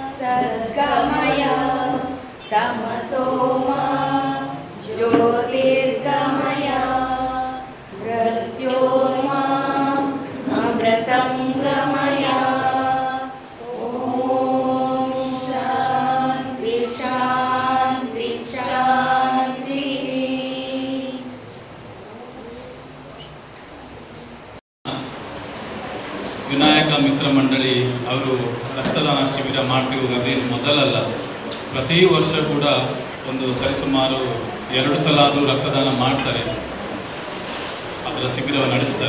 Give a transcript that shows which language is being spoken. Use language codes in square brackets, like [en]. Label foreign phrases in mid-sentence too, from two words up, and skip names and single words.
[sa] सद्गमय तमसोमा ज्योतिर्गमय मृत्योर्मा अमृतं गमय। ॐ शान्ति शान्ति शान्ति। [kn] ವಿನಾಯಕ ಮಿತ್ರ ಮಂಡಳಿ ಅವರು ರಕ್ತದಾನ ಶಿಬಿರ ಮಾಡ್ತಿರುವುದೇ ಮೊದಲಲ್ಲ. ಪ್ರತಿ ವರ್ಷ ಕೂಡ ಒಂದು ಸರಿಸುಮಾರು 2 ಸಲ ಆದರೂ ರಕ್ತದಾನ ಮಾಡ್ತಾರೆ, ಅದರ ಶಿಬಿರವನ್ನು ನಡೆಸ್ತಾರೆ.